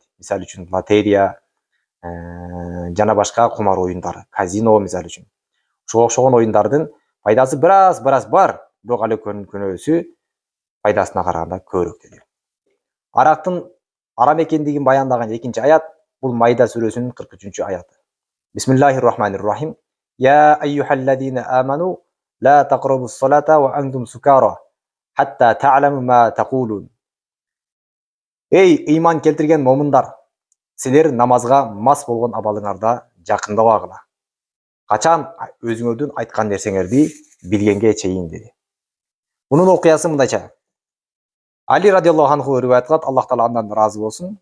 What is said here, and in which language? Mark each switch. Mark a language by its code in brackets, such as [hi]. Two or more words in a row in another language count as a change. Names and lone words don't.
[ky] Мисалы үчүн лотерия жана башка кумар оюндары, казино мисалы үчүн. Ошого окшогон оюндардын пайдасы бир аз бар, бирок ал экөөнүн күнөөсү пайдасына караганда көбүрөөк деди. Арактын арам экендигин баяндаган экинчи аят бул Майда сүрөсүнүн 43 аяты. [ar] بسم الله الرحمن الرحيم. يا أيها الذين آمنوا لا تقربوا الصلاة وأنتم سكارى حتى تعلموا ما تقولون. [ky] Эй ыйман келтирген момундар, силер намазга мас болгон абалыңарда жакындабагыла. Качан өзүңөрдүн айткан нерсеңерди билгенге чейин деди. Мунун окуясы мындайча. Али [ar] رضي الله عنه [ky] риваят кылат, Аллах Таала андан разы болсун.